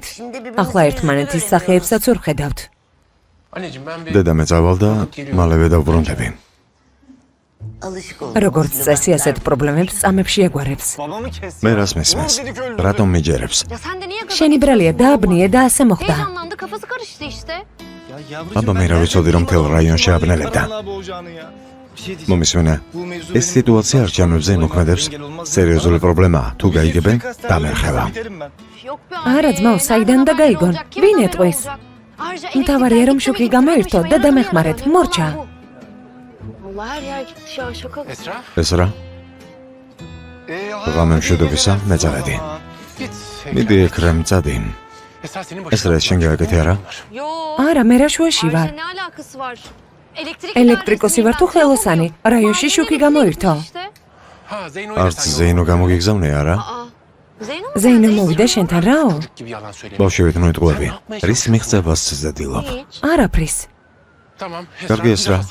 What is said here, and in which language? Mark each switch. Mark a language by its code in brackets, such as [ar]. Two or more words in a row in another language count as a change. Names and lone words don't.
[ka] ახლა ერთმანეთის სახეებსაც ვერ ხედავთ. დედა მეწავალ და მალევე დავბრუნდები. როგორც წესი, ასეთ პრობლემებს წამებში ეგვარებს. მე რას მესმის? რატომ მიჯერებს? შენი ბრალია დააბნიე და ასე მოხდა. [tr] Heyecanlandı, kafası karıştı işte. [ka] აბა მე რა ვიცოდი რომ მთელ რაიონში აბნელებდა. მომისმენე, ეს სიტუაცია არჩევნებზე იმოქმედებს. სერიოზული პრობლემაა. თუ გაიგებენ, დამერხება. [tr] Yok be [ka] არა, ძმაო, საიდან და გაიგონ? ვინ ეტყვის? მთავარია რომ შუქი გამოირთო და დამეხმარეთ, მორჩა. [tr] Vallahi her yer gitti ya, şaka. [ka] ეს რა? ღამემშვიდობისა, მეწავედი. მიდი ეკრემ წადი. ეს რა შენ გააკეთე არა? [tr] Yo. [ka] არა, მე რა შუაში ვარ. [tr] Ne alakası var? [ka] ელექტრიკოსი ვარ თუ ხელოსანი? რაიონში შუქი გამოირთო. [tr] İşte. [ka] არც ზეინო გამოგიგზავნე არა? [tr] Zeyno. [ka] ზეინო მოვიდა შენთან რაო? ბავშვებით მოიტყუები. რის მიღწევას ცდილობ? [tr] Hiç. [ka] არაფრის. კარგი ეს რა?